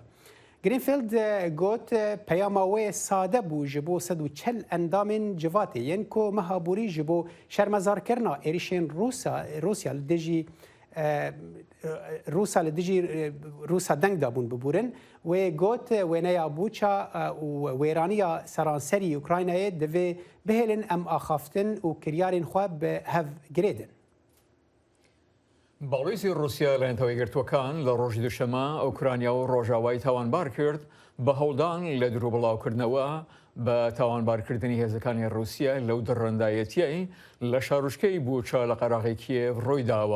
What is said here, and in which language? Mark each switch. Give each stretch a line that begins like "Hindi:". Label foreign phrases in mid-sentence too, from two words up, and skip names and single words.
Kurdish: Greenfield got peyama wê sade bû ji bo 140 endamên civatê yên ku mehaborî ji bo şermezarkirina êrişên Rûsya li dijî Rûsa li dijî Rûsa deng dabûn bibûrin wê got wêneya Buça û wêraniya seranserî Ukraynayê divê bihêlin em axaftin û kiryarên xwe bi hev girêdin.
Central Kurdish: باڵێزی رووسیا لە نەتەوەیەکگرتوەکان لە ڕۆژی دووشەمە ئوکرانیا و ڕۆژاوای تاوانبار کرد بە هەوڵدان لە دروبڵاوکردنەوە بە تاوانبارکردنی هێزەکانی رووسیا لەو دڕندایەتیەی لە شارۆچکەی بوچە لە قەراغی کیێڤ ڕوویداوە.